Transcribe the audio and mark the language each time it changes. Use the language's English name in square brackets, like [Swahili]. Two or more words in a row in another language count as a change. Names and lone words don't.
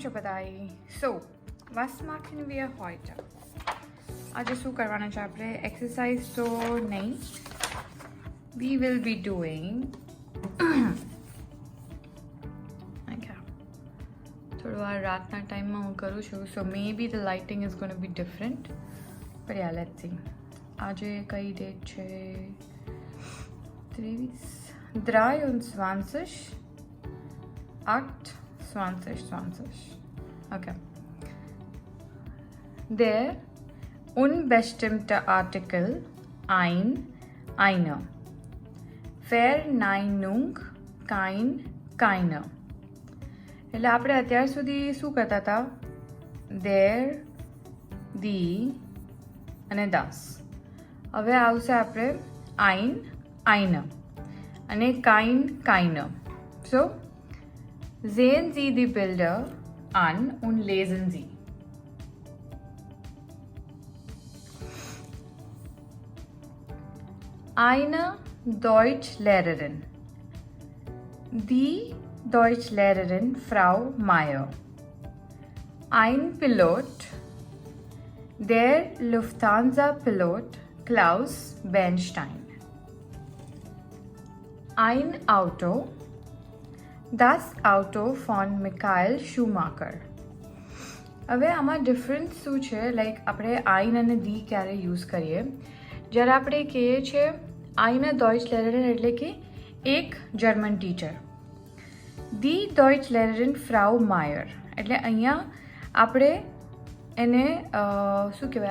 [German] bye. So, was machen wir heute? [Gujarati] આજે શું કરવાનું છે આપણે? એક્સરસાઇઝ તો નહીં. [English] We will be doing okay. [Gujarati] થોડું આ રાતના ટાઈમમાં હું કરું છું, [English] so maybe the lighting is going to be different. But yeah, let's see. [Gujarati] આજે કઈ ડેટ છે? [English] 23 8 okay. [German] Der unbestimmte Artikel ein, eine. Verneinung kein, keine. [Gujarati] એટલે આપણે અત્યાર સુધી શું કરતા હતા? [German] There, the અને das. [Gujarati] હવે આવશે આપણે [German] ein, eine [Gujarati] અને [German] kein, keine. So, sehen Sie die Bilder an und lesen Sie. Eine Deutschlehrerin. Die Deutschlehrerin Frau Meyer. Ein Pilot. Der Lufthansa-Pilot Klaus Bernstein. Ein Auto. Das Auto von Michael Schumacher. [Gujarati] હવે આમાં ડિફરન્સ શું છે? લાઈક આપણે આઈન અને દી ક્યારે યુઝ કરીએ? જ્યારે આપણે કહીએ છીએ [German] eine Deutsch Lehrerin [Gujarati] એટલે કે એક જર્મન ટીચર. [German] die Deutsch Lehrerin Frau Meyer [Gujarati] એટલે અહીંયા આપણે એને શું કહેવાય?